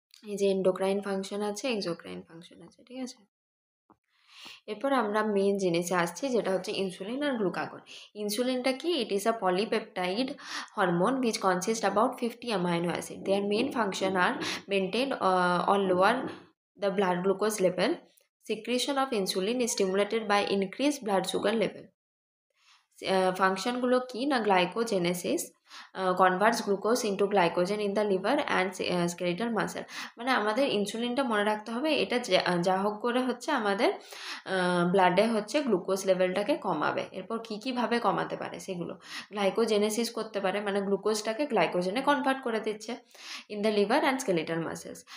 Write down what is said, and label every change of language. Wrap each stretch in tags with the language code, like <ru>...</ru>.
<bn>এই যে endocrine function আছে, এক্সোক্রাইন ফাংশন আছে, ঠিক আছে? এরপর আমরা মেন জিনিসে আসছি, যেটা হচ্ছে ইনসুলিন আর গ্লুকাগন। ইনসুলিনটা কি?</bn> <en>It is a polypeptide hormone which consists about 50 amino acids. Their main function are maintain or lower the blood glucose level. Secretion of insulin is stimulated by increased blood sugar level.</en> <bn>ফাংশনগুলো কি না?</bn> <en>Glycogenesis converts glucose into glycogen in the liver and skeletal muscle.</en> <bn>মানে আমাদের ইনসুলিনটা মনে রাখতে হবে, এটা যা হোক করে হচ্ছে আমাদের ব্লাডে হচ্ছে গ্লুকোজ লেভেলটাকে কমাবে। এরপর কী কীভাবে কমাতে পারে সেগুলো, গ্লাইকোজেনেসিস করতে পারে, মানে গ্লুকোজটাকে গ্লাইকোজেনে কনভার্ট করে দিচ্ছে</bn> <en>In the liver and skeletal muscles.</en>